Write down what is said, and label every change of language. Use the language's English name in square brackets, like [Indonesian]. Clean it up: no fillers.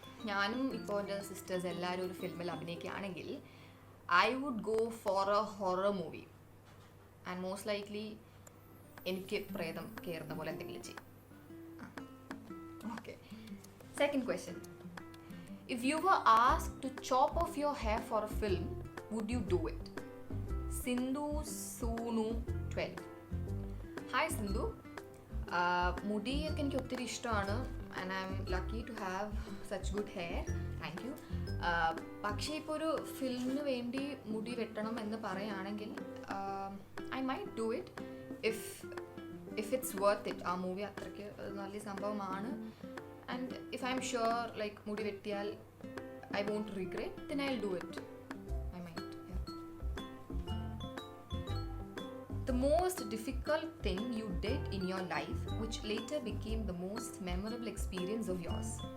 [Malayalam] ഞാനും ഇപ്പോൾ എൻ്റെ സിസ്റ്റേഴ്സ് എല്ലാവരും ഒരു ഫിലിമിൽ അഭിനയിക്കുകയാണെങ്കിൽ [English] I would go for a horror movie. And most likely [Malayalam] എനിക്ക് പ്രേതം കയറുന്ന പോലെ എന്തെങ്കിലും ചെയ്യും. [English] Okay, second question. If you were asked to chop off your hair for a film, would you do it? Sindhu Sunu 12. Hi Sindhu. [Malayalam] മുടിയൊക്കെ എനിക്ക് ഒത്തിരി ഇഷ്ടമാണ് [English] And I'm lucky to have such good hair. Thank you. [Malayalam] പക്ഷേ ഇപ്പോൾ ഒരു ഫിലിമിന് വേണ്ടി മുടി വെട്ടണം എന്ന് പറയുകയാണെങ്കിൽ [English] I might do it if it's worth it. [Malayalam] ആ മൂവി അത്രയ്ക്ക് നല്ല സംഭവമാണ്. [English] And if I'm sure like [Malayalam] മുടി വെട്ടിയാൽ [English] I won't regret, then I'll do it. I might, yeah. The most difficult thing you did in your life which later became the most memorable experience of yours.